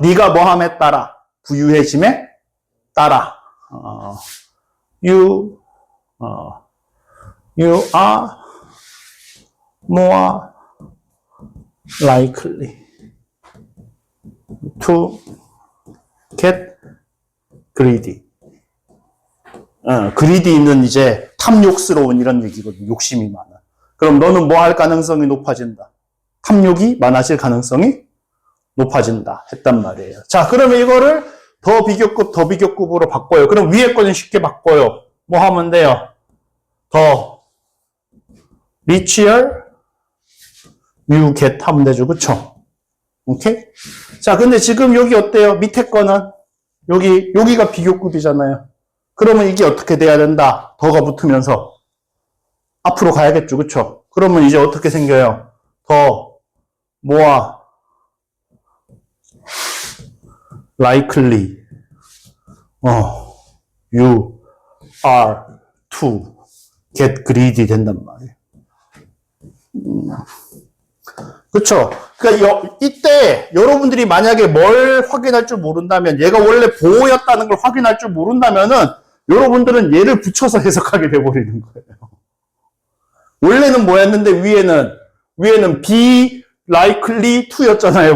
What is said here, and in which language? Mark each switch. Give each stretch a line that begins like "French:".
Korean: 네가 뭐함에 따라, 부유해짐에 따라,
English: you are more likely to get greedy.
Korean: greedy는 이제 탐욕스러운 이런 얘기거든요. 욕심이 많아. 그럼 너는 뭐 할 가능성이 높아진다? 탐욕이 많아질 가능성이 높아진다. 했단 말이에요. 자, 그러면 이거를 더 비교급으로 바꿔요. 그럼 위에 거는 쉽게 바꿔요. 뭐 하면 돼요? 더
English: richer you get
Korean: 하면 되죠. 그쵸? 오케이? 자, 근데 지금 여기 어때요? 밑에 거는 여기가 비교급이잖아요. 그러면 이게 어떻게 돼야 된다? 더가 붙으면서 앞으로 가야겠죠. 그쵸? 그러면 이제 어떻게 생겨요?
English: 더 more likely you are to get greedy
Korean: 된단 말이에요. 그쵸? 그러니까 이때 여러분들이 만약에 뭘 확인할 줄 모른다면, 얘가 원래 보호였다는 걸 확인할 줄 모른다면은 여러분들은 얘를 붙여서 해석하게 돼버리는 거예요. 원래는 뭐였는데 위에는
English: be likely to
Korean: 였잖아요.